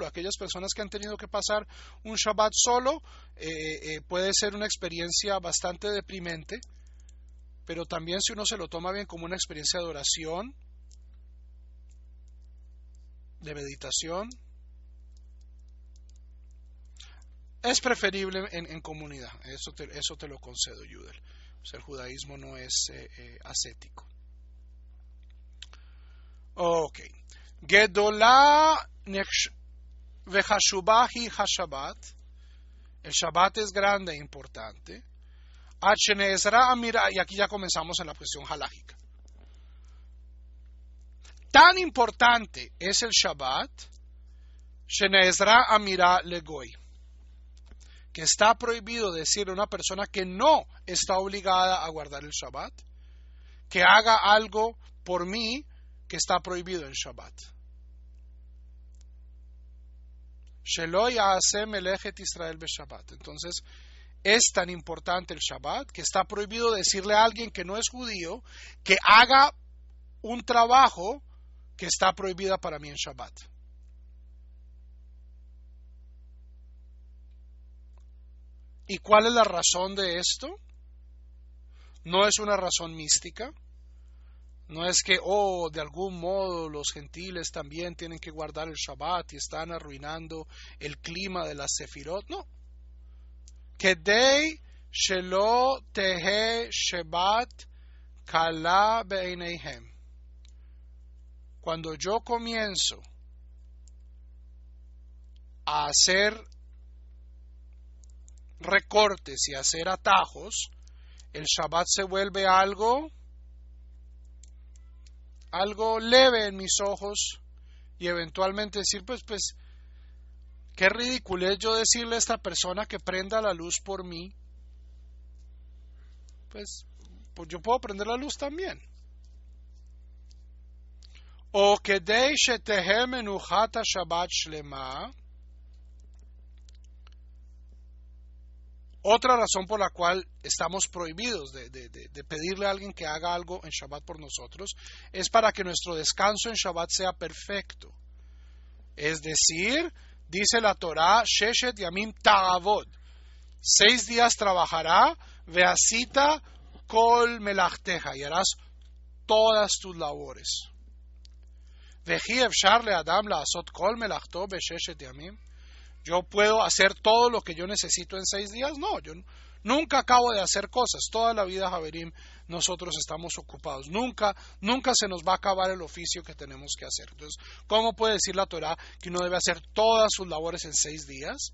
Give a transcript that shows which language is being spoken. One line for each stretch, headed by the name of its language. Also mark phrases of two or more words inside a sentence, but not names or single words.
Spanish: Aquellas personas que han tenido que pasar un Shabbat solo, puede ser una experiencia bastante deprimente, pero también si uno se lo toma bien como una experiencia de oración, de meditación, es preferible en comunidad. Eso te lo concedo, Yudel. O sea, el judaísmo no es ascético. Ok.
Hebrew: גדולה וחשובה היא השבת.
Spanish: El Shabbat es grande e importante. Y aquí ya comenzamos en la cuestión halágica. Tan importante es el Shabbat,
Hebrew: שנאסרה אמירה לגוי,
Spanish: que está prohibido decir a una persona que no está obligada a guardar el Shabbat, que haga algo por mí que está prohibido en Shabbat.
Hebrew: שלא יעשה מלאכת ישראל בשבת.
Spanish: Entonces, es tan importante el Shabbat que está prohibido decirle a alguien que no es judío que haga un trabajo que está prohibida para mí en Shabbat. ¿Y cuál es la razón de esto? No es una razón mística. No es que, de algún modo los gentiles también tienen que guardar el Shabbat y están arruinando el clima de las Sefirot. No.
Hebrew: כדי שלא תהא שבת קלה בעיניהם.
Spanish: Cuando yo comienzo a hacer recortes y hacer atajos, el Shabbat se vuelve algo leve en mis ojos y eventualmente decir, pues, qué ridiculez yo decirle a esta persona que prenda la luz por mí. Pues yo puedo prender la luz también.
Hebrew: או כדי שתהא מנוחת שבת שלמה.
Spanish: Otra razón por la cual estamos prohibidos de pedirle a alguien que haga algo en Shabbat por nosotros es para que nuestro descanso en Shabbat sea perfecto. Es decir, dice la Torá,
Hebrew: ששת ימים תעבוד,
Spanish: 6 días trabajará,
Hebrew: ועשית כל מלאכתך,
Spanish: y harás todas tus labores.
Hebrew: וכי אפשר לאדם לעשות כל מלאכתו בששת ימים.
Spanish: ¿Yo puedo hacer todo lo que yo necesito en 6 días? No, yo nunca acabo de hacer cosas. Toda la vida, Javerim, nosotros estamos ocupados. Nunca se nos va a acabar el oficio que tenemos que hacer. Entonces, ¿cómo puede decir la Torá que uno debe hacer todas sus labores en 6 días?